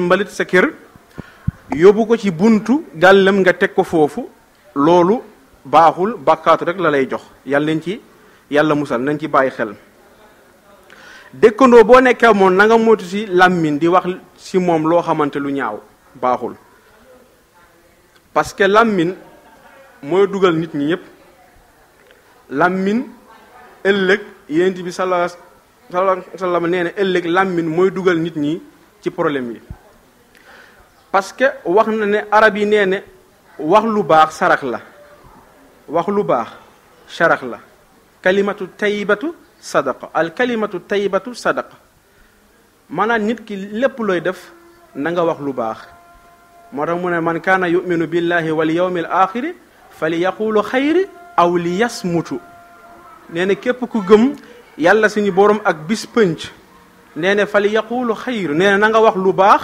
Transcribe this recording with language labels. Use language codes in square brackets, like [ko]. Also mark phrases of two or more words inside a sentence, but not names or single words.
[wo] mbalit sa kër yóbbu ko ci buntu gàllam nga teg ko foofu loolu baaxul bàkkaatu rek la lay jox yàlla nañ ci yàlla musal nañ ci bàyyi xel dëkkandoo boo nekkee moom na nga moytu ci làmmiñ di wax ci moom loo xamante lu ñaaw baaxul [fr] parce que [wo] làmmiñ mooy dugal nit ñi ñëpp làmmiñ ëllëg yonent bi [ar] صلى الله عليه وسلم [wo] nee na ëllëg làmmiñ mooy dugal nit ñi ci problème yi [fr] parce que [wo] wax na ne arab yi nee ne wax lu baax sarax la wax lu baax sarax la [ar] كلمة طيبة صدقة الكلمة طيبة صدقة [wo] maanaam nit ki lépp looy def na nga wax lu baax moo tax mu ne [ar] من كان يؤمن بالله واليوم الآخر فليقل خيرا أو ليصمت [wo] nee na képp ku gëm yàlla suñu borom ak bis pënc nee na [ar] فليقل خيرا [wo] nee na nga wax lu baax